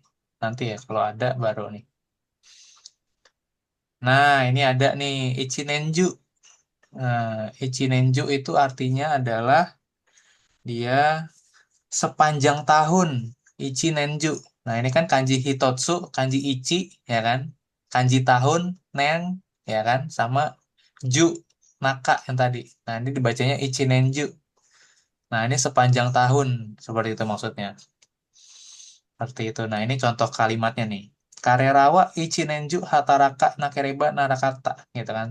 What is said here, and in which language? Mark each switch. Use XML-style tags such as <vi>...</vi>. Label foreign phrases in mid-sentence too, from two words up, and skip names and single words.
<id>Nanti ya, kalau ada baru nih. Nah, ini ada nih, Ichinenju. Nah, Ichinenju itu artinya adalah dia sepanjang tahun. Ichinenju. Nah, ini kan</id> <ja>漢字一つ, 漢字一,</ja> <id>ya kan? Kanji tahun, nen, ya kan? Sama ju, naka yang tadi. Nah, ini dibacanya Ichinenju. Nah, ini sepanjang tahun. Seperti itu maksudnya. Seperti itu. Nah, ini contoh kalimatnya nih.</id> <ja>彼らは一年中働かなければならなかった</ja> <id>gitu kan.</id>